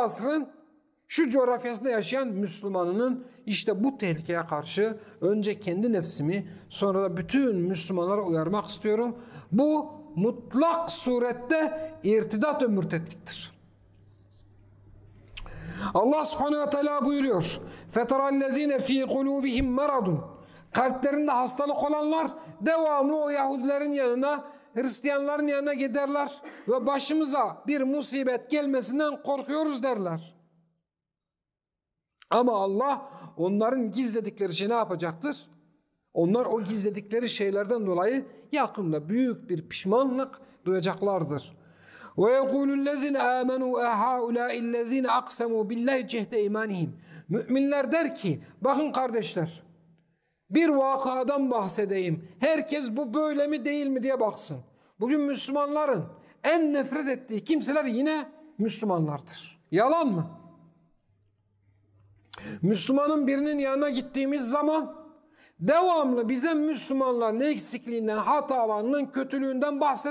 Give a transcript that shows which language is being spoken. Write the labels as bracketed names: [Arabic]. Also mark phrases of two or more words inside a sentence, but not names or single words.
[Turkish] asrın şu coğrafyasında yaşayan Müslümanının işte bu tehlikeye karşı önce kendi nefsimi sonra da bütün Müslümanlara uyarmak istiyorum. Bu mutlak surette irtidat ve mürtetliktir. [Arabic] الله سبحانه وتعالى [Turkish] buyuruyor. [Arabic] فَتَرَى الَّذ۪ينَ ف۪ي قُلُوبِهِمْ مَرَضٌ. [Turkish] Kalplerinde hastalık olanlar devamlı o Yahudilerin yanına, Hristiyanların yanına giderler ve başımıza bir musibet gelmesinden korkuyoruz derler. Ama Allah onların gizledikleri şey ne yapacaktır? Onlar o gizledikleri şeylerden dolayı yakında büyük bir pişmanlık duyacaklardır. [Arabic] وَيَقُولُ الَّذِينَ آمَنُوا اَهَٰؤُلَٰئِ الَّذِينَ اَقْسَمُوا بِاللّٰهِ جَهْدَ اِيمَانِهِمْ. [Turkish] Müminler der ki, bakın kardeşler, bir vakadan bahsedeyim. Herkes bu böyle mi değil mi diye baksın. Bugün Müslümanların en nefret ettiği kimseler yine Müslümanlardır. Yalan mı? Müslümanın birinin yanına gittiğimiz zaman devamlı bize Müslümanların eksikliğinden, hatalarının, kötülüğünden bahseder.